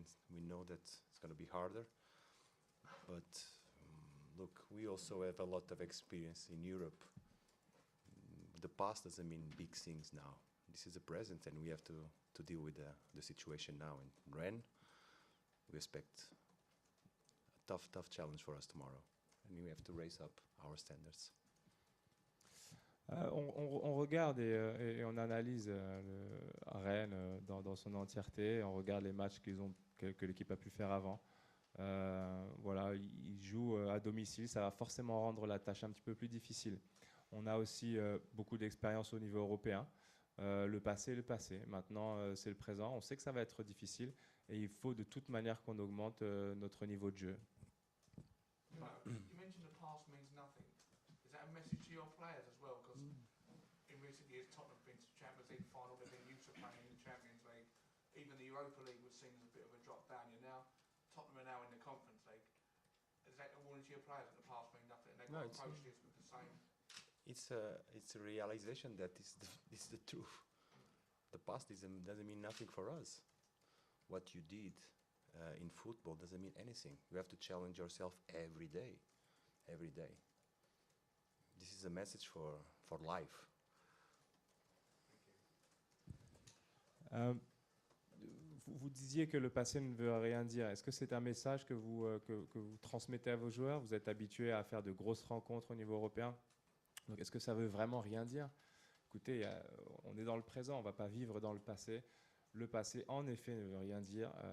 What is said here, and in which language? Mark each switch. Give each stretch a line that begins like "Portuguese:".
English: We know that it's going to be harder, but look, we also have a lot of experience in Europe. The past doesn't mean big things now. This is the present, and we have to deal with the situation now. In Rennes, we expect a tough challenge for us tomorrow, and we have to raise up our standards.
French: On regarde et on analyse Rennes dans son entièreté. On regarde les matchs que l'équipe a pu faire avant. Voilà, ils jouent à domicile, ça va forcément rendre la tâche un petit peu plus difficile. On a aussi beaucoup d'expérience au niveau européen. Le passé est le passé. Maintenant, c'est le présent. On sait que ça va être difficile et il faut de toute manière qu'on augmente notre niveau de jeu.
English: You mentioned the past means nothing. Is that a message to your players as well? Because in recent years, Tottenham have been to Champions League final, they've been used to playing in the Champions League. Even the Europa League was seen as a bit of a drop down. Tottenham are now in the Conference League. Is that a warning to your players that the past means nothing? And they've No, got to it's- approach this with the same. It's a realization that is the truth. The past doesn't mean nothing for us. What you did in football doesn't mean anything. You have to challenge yourself every day, every day. This is a message for life.
French: Vous disiez que le passé ne veut rien dire. Est-ce que c'est un message que vous transmettez à vos joueurs? Vous êtes habitués à faire de grosses rencontres au niveau européen. Donc, est-ce que ça veut vraiment rien dire? Écoutez, on est dans le présent, on ne va pas vivre dans le passé. Le passé, en effet, ne veut rien dire.